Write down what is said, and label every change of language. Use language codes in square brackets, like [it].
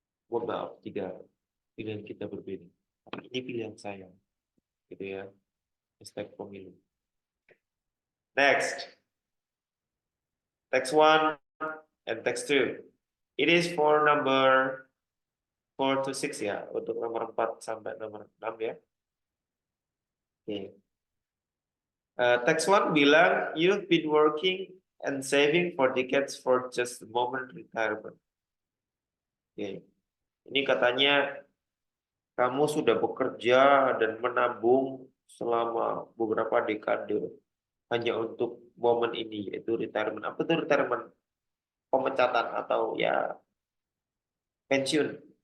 [id] Mohon maaf jika pilihan kita berbeda. Tapi ini pilihan saya. Gitu ya. Hashtag pemilu. Next. [en] Text 1 and text 2. It is for number 4 to 6 ya. [id] Untuk nomor 4 sampai nomor 6 ya. Oke. [en] Text 1 [id] bilang, [en] you've been working and saving for decades for just the moment retirement. [id] Oke. Ini katanya kamu sudah bekerja dan menabung selama beberapa dekade hanya untuk momen ini, yaitu retirement. Apa itu retirement? Pemecatan atau ya pensiun.